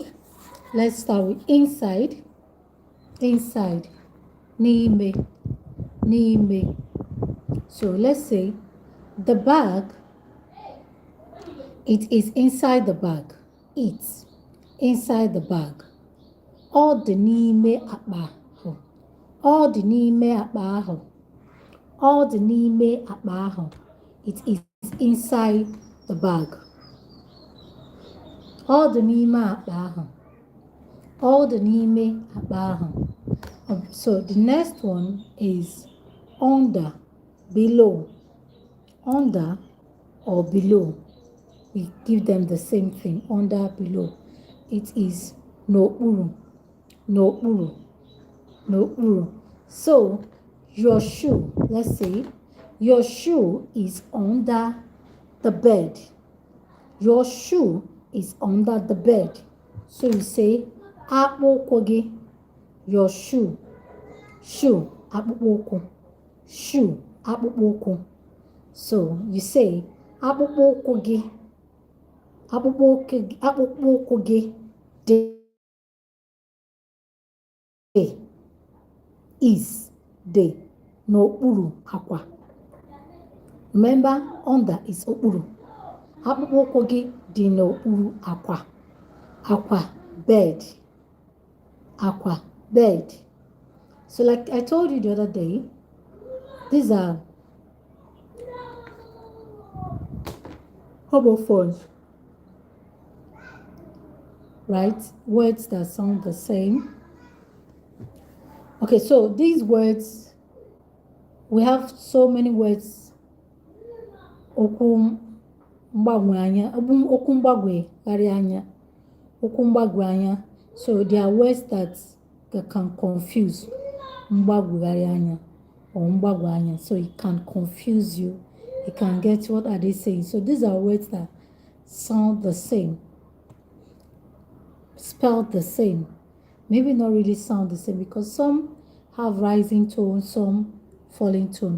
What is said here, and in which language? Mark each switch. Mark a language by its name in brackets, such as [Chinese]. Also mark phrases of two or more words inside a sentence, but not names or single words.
[English] Let's start with inside. N'ime. So let's say the bag, it is inside the bag. It's inside the bag. [Igbo] Ọ dị n'ime akpa ahụ. [English] It is inside the bag. [Igbo] Ọ dị n'ime akpa ahụ. [English] So the next one is under, below. Under or below. We give them the same thing, under, below. It is n'okpuru. So your shoe, let's say, your shoe is under the bed. Your shoe is under the bed. So you say, akpụkwụ. Your shoe. Shoe, akpụkwụ. Shoe, akpụkwụ. So you say, [Igbo] akpụkwụ gị. Akpụkwụ gị [English] is the [Igbo] n'okpuru akwa. [English] Remember, under is okpuru. [Igbo] Akpụkpọ ụkwụ gị dị n'okpuru akwa. [English] Akwa, bed. Akwa, bed. So like I told you the other day, these are homophones, right? Words that sound the same. Okay, so these words, we have so many words. [Igbo] Okwu mgbagwe anya, okwu mgbagwe anya, okwu mgbagwe anya. [English] So there are words that can confuse [Igbo] mgbagwe anya [English] or [Igbo] mgbagwe anya. [English] So it can confuse you. You can get what are they saying. So these are words that sound the same, spelled the same. Maybe not really sound the same because some have rising tone, some falling tone.